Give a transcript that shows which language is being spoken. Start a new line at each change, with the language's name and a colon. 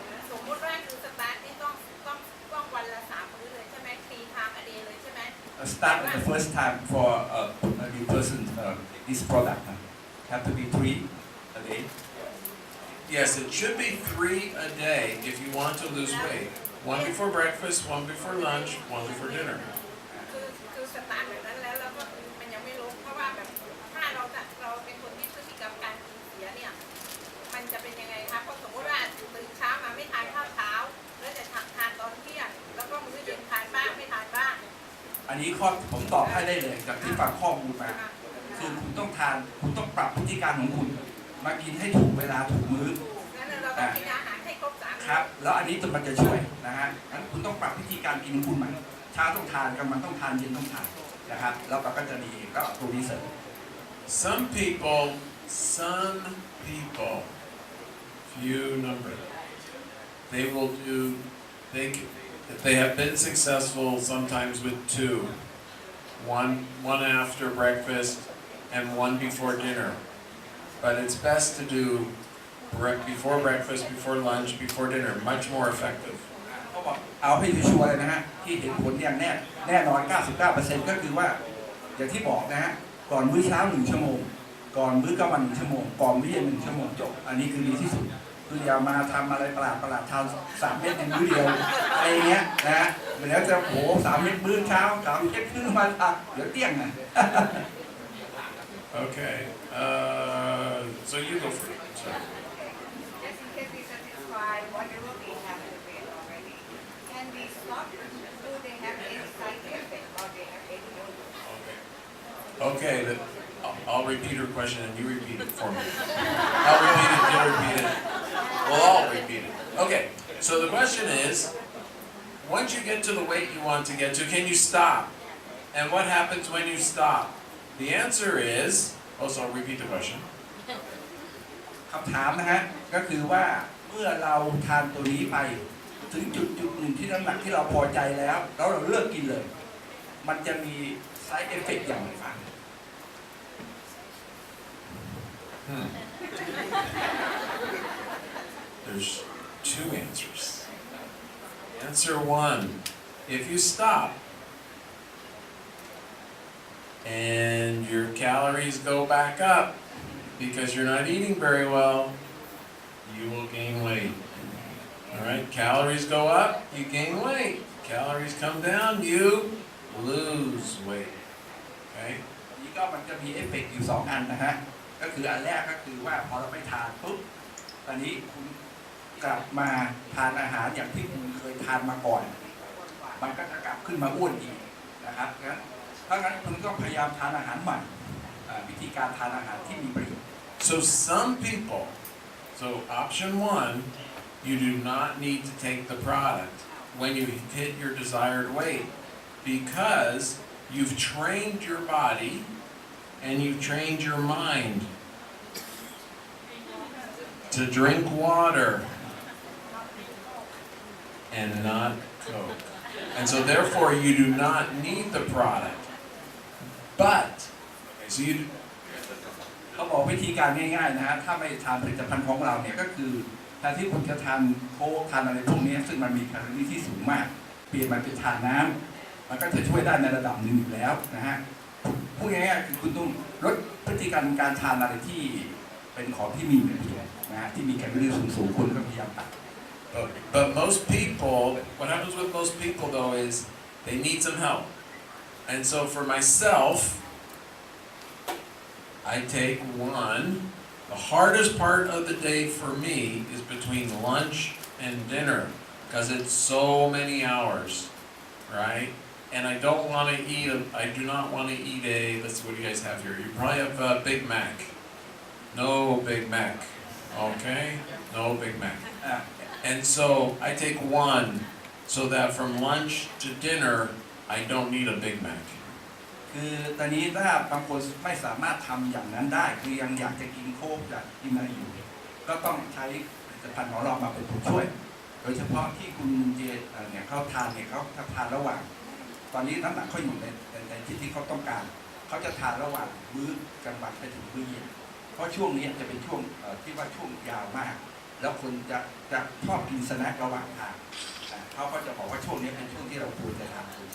Thai: สมมติว่าคือสตาร์ทนี่ต้องวันละ3 มื้อเลยใช่ไหม
English: 3 times a day
Thai: เลยใช่ไหม
English: Start at the first time for a new person this product have to be 3 a day Yes, it should be 3 a day if you want to lose weight. 1 before breakfast, 1 before lunch, 1 before dinner.
Thai: คือสตาร์ทแบบนั้นแล้วก็คือมันยังไม่ลงเพราะว่าแบบถ้าเราเป็นคนที่พฤติกรรมการกินเสียเนี่ยมันจะเป็นยังไงคะเพราะสมมติว่าตื่นเช้ามาไม่ทานข้าวเช้าแล้วจะทานตอนเที่ยงแล้วก็มื้อเย็นทานบ้างไม่ทานบ้าง อันนี้ข้อผมตอบให้ได้เลยจากที่ฟังข้อมูลมาคือคุณต้องทานคุณต้องปรับพฤติกรรมของคุณมากินให้ถูกเวลาถูกมื้อ งั้นเราต้องกินอาหารให้ครบ3 มื้อ ครับแล้วอันนี้มันจะช่วยนะฮะงั้นคุณต้องปรับวิธีการกินของคุณใหม่เช้าต้องทานกลางวันต้องทานเย็นต้องทานนะครับแล้วก็จะดีก็ตัวนี้เสริม
English: Some people, few number, they will do, they have been successful sometimes with 2, one after breakfast and 1 before dinner. But it's best to do before breakfast, before lunch, before dinner, much more effective.
Thai: เขาบอกเอาให้ชัวร์เลยนะฮะที่เห็นผลอย่างแน่นอน 99% ก็คือว่าอย่างที่บอกนะฮะก่อนมื้อเช้า1 ชั่วโมงก่อนมื้อกลางวัน1 ชั่วโมงก่อนมื้อเย็น1 ชั่วโมงจบอันนี้คือดีที่สุดคืออย่ามาทำอะไรประหลาดทาน3 เม็ดในมื้อเดียวอะไรเงี้ยนะฮะเดี๋ยวจะโห3 เม็ดมื้อเช้า3 เม็ดมื้อมาเดี๋ยวเตี้ยงนะ
English: Okay, so you go for it. Sorry. Just in case we satisfy whatever we have in the brain already. Can we stop? Do they have any side effect or they have any Okay, I'll repeat her question and you repeat it for me. I'll repeat it, you repeat it. We'll all repeat it. Okay, so the question is, once you get to the weight you want to get to, can you stop? And what happens when you stop? The answer is, also I'll repeat the question.
Thai: คำถามนะฮะก็คือว่าเมื่อเราทานตัวนี้ไปถึงจุดหนึ่งที่น้ำหนักที่เราพอใจแล้วเราเลิกกินเลย มันจะมี side effect อย่างไรบ้าง
English: There's two answers. Answer one, if you stop and your calories go back up because you're not eating very well, you will gain weight. All right, calories go up, you gain weight. Calories come down, you lose weight. Okay?
Thai: นี่ก็มันจะมีเอฟเฟกต์อยู่2 อันนะฮะก็คืออันแรกก็คือว่าพอเราไปทานปุ๊บตอนนี้คุณกลับมาทานอาหารอย่างที่คุณเคยทานมาก่อนมันก็จะกลับขึ้นมาอ้วนอีกนะครับงั้นเพราะงั้นคุณต้องพยายามทานอาหารใหม่วิธีการทานอาหารที่มีประโยชน์
English: So some people, so option one, you do not need to take the product when you hit your desired weight because you've trained your body and you've trained your mind to drink water and not Coke. And so therefore you do not need the product. But, okay, so you
Thai: เขาบอกวิธีการง่ายๆนะฮะถ้าไม่ทานผลิตภัณฑ์ของเราเนี่ยก็คือแทนที่คุณจะทานโค้กทานอะไรพวกนี้ซึ่งมันมีแคลอรี่ที่สูงมากเปลี่ยนมาเป็นทานน้ำมันก็จะช่วยได้ในระดับหนึ่งอยู่แล้วนะฮะพูดง่ายๆคือคุณต้องลดพฤติกรรมการทานอะไรที่เป็นของที่มีประโยชน์นะฮะที่มีแคลอรี่สูงๆคุณก็พยายามตัด
English: But most people, what happens with most people though is they need some help. And so for myself, I take one. The hardest part of the day for me is between lunch and dinner because it's so many hours, right? And I don't want to eat, I do not want to eat let's see what do you guys have here. You probably have a Big Mac. No Big Mac, okay? No Big Mac. And so I take one so that from lunch to dinner, I don't need a Big Mac.
Thai: คือตอนนี้ถ้าบางคนไม่สามารถทำอย่างนั้นได้คือยังอยากจะกินโค้กอยากกินอะไรอยู่ก็ต้องใช้ผลิตภัณฑ์ของเรามาเป็นตัวช่วยโดยเฉพาะที่คุณเจเนี่ยเขาทานเนี่ยเขาทานระหว่างตอนนี้น้ำหนักเขาอยู่ในที่เขาต้องการเขาจะทานระหว่างมื้อกลางวันไปถึงมื้อเย็นเพราะช่วงนี้จะเป็นช่วงที่ว่าช่วงยาวมากแล้วคนจะชอบกินสแน็คระหว่างทางเขาก็จะบอกว่าช่วงนี้เป็นช่วงที่เราควรจะทาน